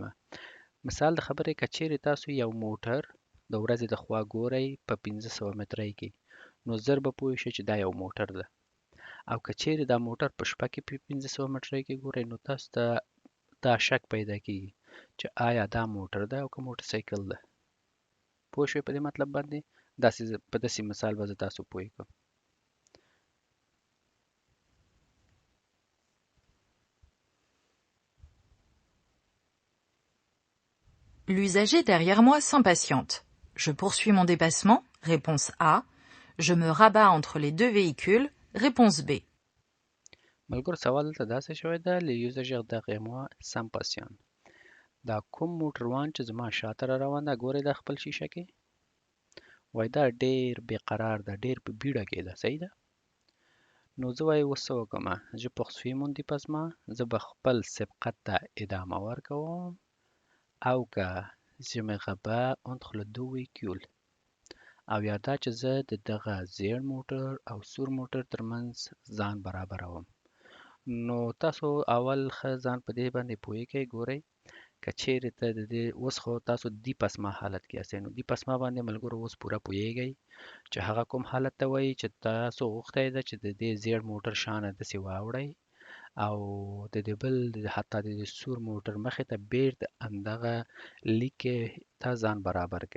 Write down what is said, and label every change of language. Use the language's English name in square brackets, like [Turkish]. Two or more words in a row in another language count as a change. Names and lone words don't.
[Pashto] مثال د خبرې که چیرې تاسو یو موټر د ورځې د خوا ګورئ په 500 مترۍ کې نو زر به پوه شئ چې دا یو موټر ده. او که چیرې دا موټر په شپه کې په 500 مترۍ کې ګورئ نو تاسو ته دا شک پیدا کیږي چې آیا دا موټر ده او که موټر سایکل ده. پوه شوئ په دې مطلب باندې؟ داسې په داسې مثال به زه تاسو پوه کړم. [French] L'usager derrière moi s'impatiente. Je poursuis mon dépassement. Réponse A. Je me rabats entre les deux véhicules. Réponse B. [Pashto] ملګرو سوال دلته داسې شوی ده [French] le usager derrière moi s'impatiente. [Pashto] دا کوم موټروان چې زما شاته را روان ده ګورئ دا خپل شیشه کې وایي دا ډېر بېقرار ده ډېر په بیړه کې ده. صحیح ده؟ نو زه وایي اوس څه وکړمه [French] je poursuis mon dépassement. [Pashto] زه به خپل سبقت ته ادامه ورکوم او که [French] je me rabats entre les deux véhicules [Pashto] او یا دا چې زه د دغه زیړ موټر او سور موټر ترمنځ ځان برابروم. نو تاسو اول ښه ځان په دې باندې پوهیږئ. ګورئ که چیرې ته د دې اوس خو تاسو دی پسما حالت کې یاستئ نو دی پسما باندې ملګرو اوس پوره پوهیږئ چې هغه کوم حالت ته وایي چې تاسو غوښتی ده چې د دې زیړ موټر شانه داسې واوړئ او د دې بل حتی د دې سور موټر مخې ته بیرته همدغه لیک ته ځان برابر کړئ.